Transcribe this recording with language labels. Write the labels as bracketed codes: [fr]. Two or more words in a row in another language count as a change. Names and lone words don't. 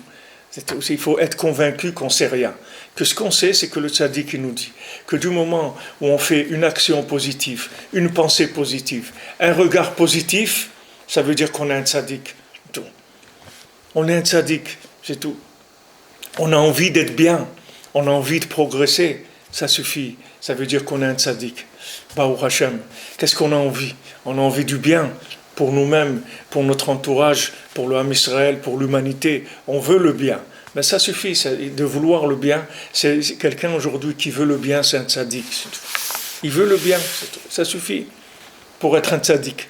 [fr] Il faut être convaincu qu'on ne sait rien. Que ce qu'on sait, c'est que le tzaddik il nous dit que du moment où on fait une action positive, une pensée positive, un regard positif, ça veut dire qu'on est un tzaddik. On est un tzaddik, c'est tout. On a envie d'être bien, on a envie de progresser, ça suffit. Ça veut dire qu'on est un tzaddik. [he] ברוך השם. [fr] Qu'est-ce qu'on a envie? On a envie du bien pour nous-mêmes, pour notre entourage, pour le [he] עם ישראל, [fr] pour l'humanité. On veut le bien. Mais ça suffit, de vouloir le bien. C'est quelqu'un aujourd'hui qui veut le bien, c'est un tzaddik. Il veut le bien, ça suffit pour être un tzaddik.